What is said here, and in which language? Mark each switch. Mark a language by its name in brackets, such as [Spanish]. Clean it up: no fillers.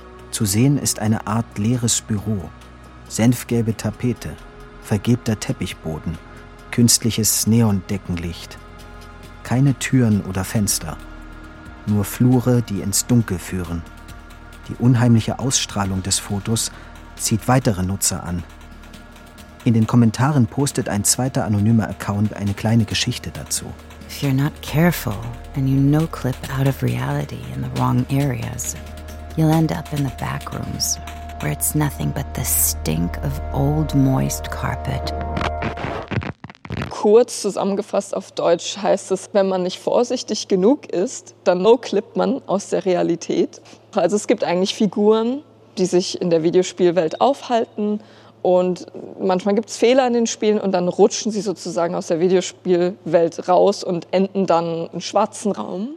[German] Zu sehen ist eine Art leeres Büro, senfgelbe Tapete, vergilbter Teppichboden, künstliches Neondeckenlicht. Keine Türen oder Fenster. Nur Flure, die ins Dunkel führen. Die unheimliche Ausstrahlung des Fotos zieht weitere Nutzer an. In den Kommentaren postet ein zweiter anonymer Account eine kleine Geschichte dazu. [English] If you're not careful and you no-clip out of reality in the wrong areas, you'll end up in the back rooms, where it's nothing but the stink of old moist carpet. [German] kurz zusammengefasst auf Deutsch heißt es, wenn man nicht vorsichtig genug ist, dann no-clippt man aus der Realität. Also es gibt eigentlich Figuren, die sich in der Videospielwelt aufhalten. Und manchmal gibt es Fehler in den Spielen und dann rutschen sie sozusagen aus der Videospielwelt raus und enden dann im schwarzen Raum.